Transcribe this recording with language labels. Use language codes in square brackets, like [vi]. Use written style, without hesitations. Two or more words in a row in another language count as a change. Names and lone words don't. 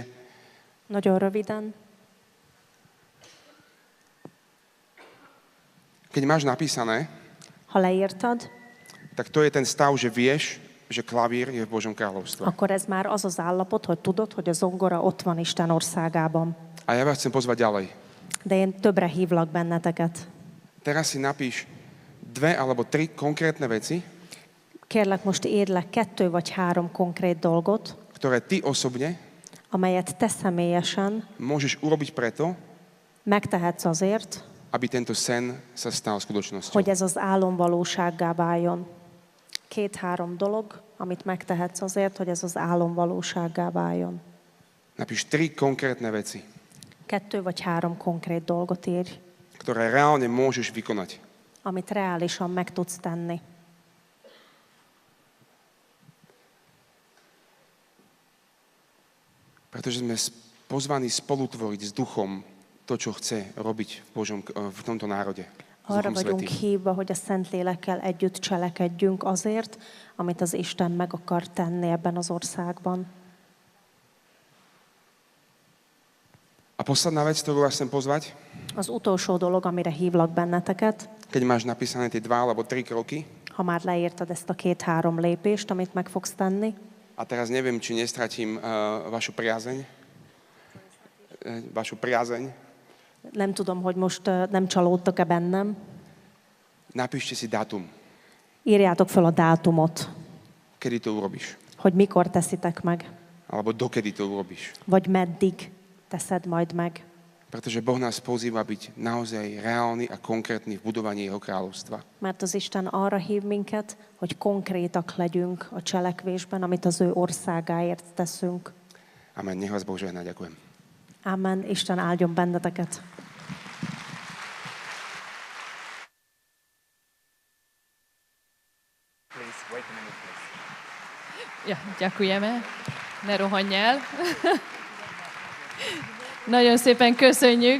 [hu] Nagyon röviden. [sk] Keď máš napísané, [hu] Ha leírtad, [sk] tak to je ten stav, že vieš, že klavír je v Božom kráľovstve. [hu] akkor ez már az az állapot, hogy tudod, hogy a zongora ott van Isten országában. [sk] A ja vás chcem pozvať ďalej. [hu] De én többre hívlak benneteket. [sk] Teraz si napíš 2 alebo 3 konkrétne veci, [hu] Kérlek, most írd le 2 vagy 3 konkrét dolgot, [sk] ktoré ty osobne [hu] amelyet te személyesen [sk] môžeš urobiť preto, [hu] megtehetsz azért, [sk] aby tento sen sa stal skutočnosťou. [hu] hogy ez az álom valósággá váljon. 2-3 dolog, amit megtehetsz azért, hogy ez az álom valósággá váljon. [sk] Napíš 3 konkrétne veci. [hu] 2 vagy 3 konkrét dolgot írj, [sk] ktoré reálne môžeš vykonať. [hu] amit reálisan meg tudsz tenni. [sk] Pretože sme pozvaní spolutvoriť s duchom to, čo chce robiť v tomto národe. S [hu] Arra [sk] Duchom [hu] vagyunk [sk] Svätým. [hu] hívva, hogy a Szentlélekkel együtt cselekedjünk azért, amit az Isten meg akar tenni ebben az országban. [sk] A posledná vec, ktorú vás chcem pozvať, [hu] Az utolsó dolog, amire hívlak benneteket, [sk] keď máš napísané tie 2 alebo 3 kroky, [hu] ha már leírtad ezt a 2-3 lépést, amit meg fogsz tenni, [sk] a teraz neviem, či nestratím vašu priazeň. Vašu priazeň. [hu] nem tudom, hogy most nem csalódtak-e bennem, [sk] Napíšte si dátum, [hu] írjátok fel a dátumot, [sk] kedy to urobíš. [hu] hogy mikor teszitek meg, [sk] Alebo dokedy to urobíš. [hu] vagy meddig teszed majd meg. [sk] Pretože Boh nás pozýva byť naozaj reálny a konkrétny v budovaní Jeho kráľovstva. [hu] Mert az Isten arra hív minket, hogy konkrétak legyünk a cselekvésben, amit az ő országáért teszünk. [sk] Amen. Nech vás Boh žehná. Ďakujem. [hu] Amen. Isten áldjon benneteket. [sk] Ja, ďakujeme. [hu] Ne rohanj el. Nagyon szépen köszönjük.